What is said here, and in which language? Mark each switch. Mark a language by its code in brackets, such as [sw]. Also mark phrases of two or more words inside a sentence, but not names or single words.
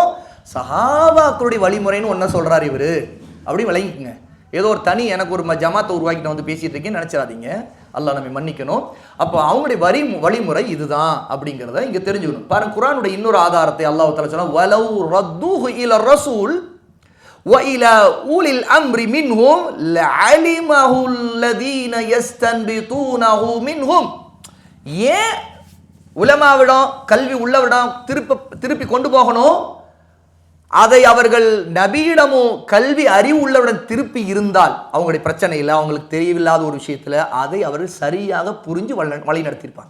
[ta] சஹாபாக்களுடைய வழிமுறைன்னு ஒன்றை சொல்கிறார் இவர், அப்படி விளங்கிக்குங்க. ஏதோ ஒரு தனி எனக்கு ஒரு ஜமாத்தை உருவாக்கிட்டு பேசிட்டு இருக்கேன்னு நினச்சிடாதீங்க. அல்லாஹ் நம்ம மன்னிக்கணும். அப்போ அவங்களுடைய வழிமுறை இதுதான் அப்படிங்கிறத இங்கே தெரிஞ்சுக்கணும். பாருங்க, குர்ஆனுடைய இன்னொரு ஆதாரத்தை [ar] الله تعالى [ta] சொன்னா, [ar] ولو ردوه إلى الرسول وَإِلَى أُولِي الْأَمْرِ مِنْهُمْ لَعَلِمَهُ الَّذِينَ يَسْتَنبِطُونَهُ مِنْهُمْ. [ta] ஏன் உலமாவிடம், கல்வி உள்ளவிடம் திருப்பி கொண்டு போகணும்? அதை அவர்கள் நபியிடமும் கல்வி அறிவு உள்ளவிடம் திருப்பி இருந்தால் அவங்களுடைய பிரச்சனை இல்லை, அவங்களுக்கு தெரியவில்லாத ஒரு விஷயத்தில் அதை அவர்கள் சரியாக புரிஞ்சு வழி நடத்தியிருப்பாங்க.